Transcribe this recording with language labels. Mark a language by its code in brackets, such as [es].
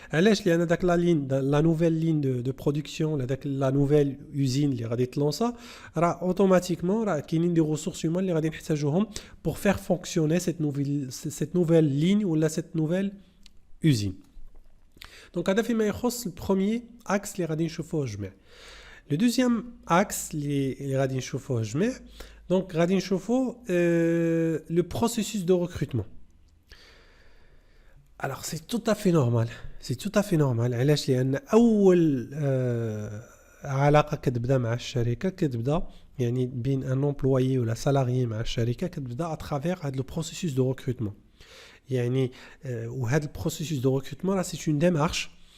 [ar] علاش؟ لان داك لا لين لا نوفيل لين دو برودكسيون ولا داك لا نوفيل يوزين اللي غادي تلونسا راه اوتوماتيكمون راه كاينين دي ريسورس هيومان اللي غادي نحتاجوهم بور فير فونكسيوني سيت نوفيل لين ولا سيت نوفيل يوزين. دونك هذا فيما يخص البروميير اكس اللي غادي نشوفوه جميع. لو دوزيام اكس اللي غادي نشوفوه جميع دونك غادي نشوفوا لو بروسيسوس دو ريكروتمون. [fr] Alors c'est tout à fait normal, c'est tout à fait normal. [ar] علاش؟ لأن أول علاقة كتبدا مع الشركة كتبدا يعني بين ان امبلويي ولا سالاريي مع الشركة كتبدا اترافير هاد لو بروسيسوس دو ريكروتمون. يعني وهاد البروسيسوس دو ريكروتمون راه سي اون ديمارش.